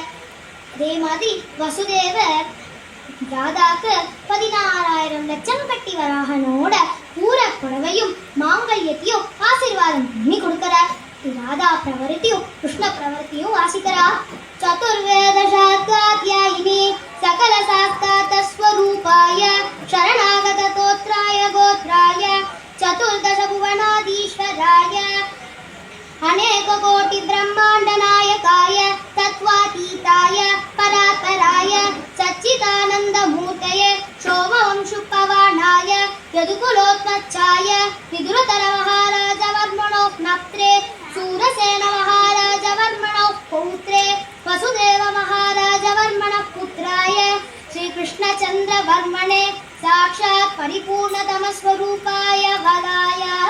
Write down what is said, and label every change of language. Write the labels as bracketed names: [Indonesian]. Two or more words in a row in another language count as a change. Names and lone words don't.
[Tamil] அதே மாதிரி வசுதேவர் ராதாக்கு 16,000 லட்சம் கட்டி வராகனோட பூர புடவையும் மாங்கல்யத்தையும் ஆசீர்வாதம் பண்ணி கொடுக்கிறார். ராதா பிரவருத்தியும் கிருஷ்ண பிரவருத்தியும் வாசிக்கிறா. [Sanskrit] चतुर्वेद शास्त्राध्यायिनि सकल शास्त्रात स्वरूपाय शरणागत तोत्राय गोत्राय चतुर्दश புவனாதீஸ்வராய अनेक कोटि ब्रह्मांड नायकाय तत्वातीताय परात्पराय सच्चिदानंद मूर्तये शोभवंशुपवाणाय यदुकुलोत्मच्चाय विदुरतर महाराज वर्मणो नप्त्रे सूरसेन महाराज वर्मणो पौत्रे वसुदेव महाराज वर्मण पुत्राय श्री कृष्णचंद्र वर्मणे साक्षात् परिपूर्णतम स्वरूपाय वदाय.